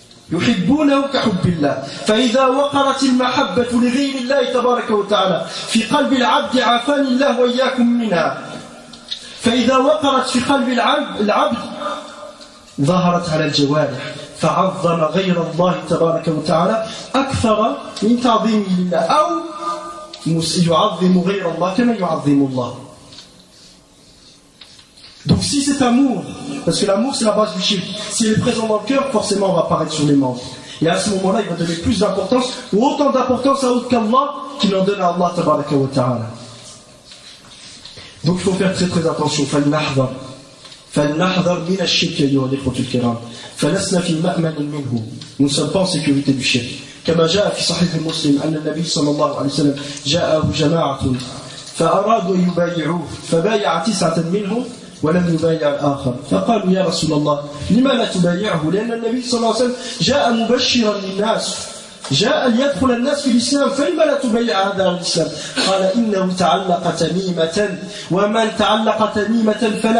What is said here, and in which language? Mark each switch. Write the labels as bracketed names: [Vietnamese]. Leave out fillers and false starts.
[Arabic] يحبونهم كحب الله فإذا وقرت المحبة لغير الله تبارك وتعالى في قلب العبد عافاني الله وإياكم منها فإذا وقرت في قلب العبد ظهرت على الجوارح فعظم غير الله تبارك وتعالى أكثر من تعظيمه لله أو يعظم غير الله كما يعظم الله. [French] Donc si cet amour, parce que l'amour c'est la base du shirk, s'il est présent dans le cœur, forcément on va apparaître sur les membres. Et à ce moment-là, il va donner plus d'importance, ou autant d'importance à autre qu'Allah, qu'il en donne à Allah tabaraka wa ta'ala. Donc il faut faire très très attention. [Arabic] فلنحذر من الشرك أيها الإخوة الكرام فلسنا في مأمن منه. [French] Nous ne sommes pas en sécurité du shirk. [Arabic] كما جاء في صحيح مسلم أن النبي صلى الله عليه وسلم جاءه جماعة فأرادوا أن يبايعوه فبايع 9 منهم ولم يبايع الآخر فقالوا يا رسول الله لما لا تبايعه لأن النبي صلى الله عليه وسلم جاء مبشرا للناس جاء ليدخل الناس في الإسلام فلما لا تبايع هذا الإسلام قال إنه تعلق تميمة ومن تعلق تميمة